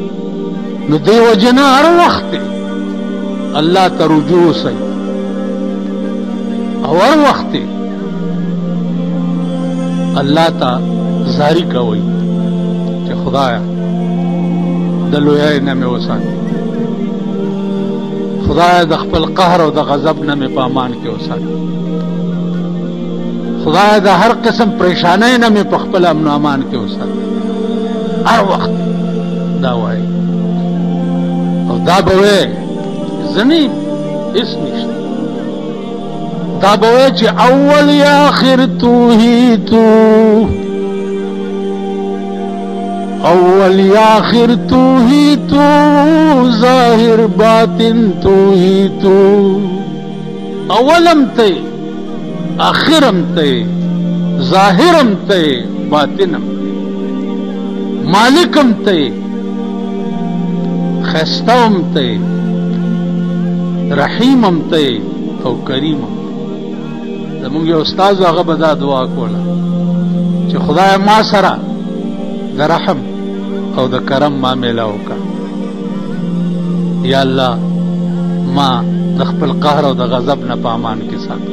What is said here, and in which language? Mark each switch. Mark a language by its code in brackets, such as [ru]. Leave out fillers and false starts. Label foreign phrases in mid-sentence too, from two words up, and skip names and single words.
[ps] نو دې وجې نه هر وخت الله ته رجوع اوسئ او هر وخت الله ته زاری کوي چې خدایا د لویۍ نه مې وساتي، خدایا د خپل قهر او د غضب نه مې په امان کې وساتي، خدایا د هر قسم پریشانۍ نه مې په خپل امن و امان کې وساتي. هر وخت دا وایي او دا به وایي زنی هیڅ نشته. دا به وایي چې [ur] اول یا آخر تو ہی تو، اول یا آخر تو ہی تو، ظاہر باطن تو ہی تو. [ps] اولم تے، آخرم تے، ظاہرم تے، باطنم تے، مالکم تے، خستوم تے، رحیمم تے او کریمم. زمونږ یو استاد هغه به دا دعا کوله چې خدای ما سره د رحم او د کرم معامله وکړه. یا الله ما د خپل قهر او د غضب نه په امان کې ساته.